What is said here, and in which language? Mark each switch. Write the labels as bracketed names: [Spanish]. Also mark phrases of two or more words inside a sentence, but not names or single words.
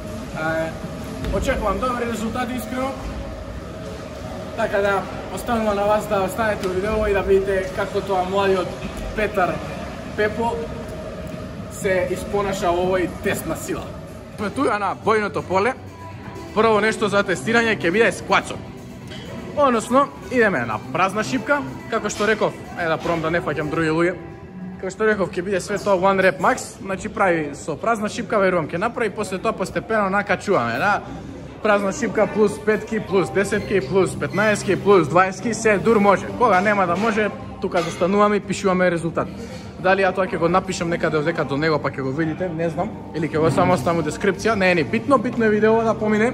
[Macedonian] Очекувам добри резултати искрено. Така да оставувам на вас да останете во видео и да видите како тоа младиот Петар Пепо се испонаша во овој тест на сила. Сме туја на бојното поле. Прво нешто за тестирање ќе биде сквацот. Односно, идеме на празна шипка, како што реков, ајде да пробам да не фаќам други луѓе. Како што реков, ќе биде све тоа [English] one rep max, [Macedonian] значи прави со празна шипка, верувам ќе направи, после тоа постепено накачуваме, да? Празна шипка плюс 5 плюс 10 плюс 15 плюс 20 се дур може. Кога нема да може, тука застануваме и пишуваме резултат. Дали ја тоа ќе го напишам некаде овдека до него па ќе го видите, не знам, или ќе го само оставам во дескрипција, не е ни битно, битно е видео да помине.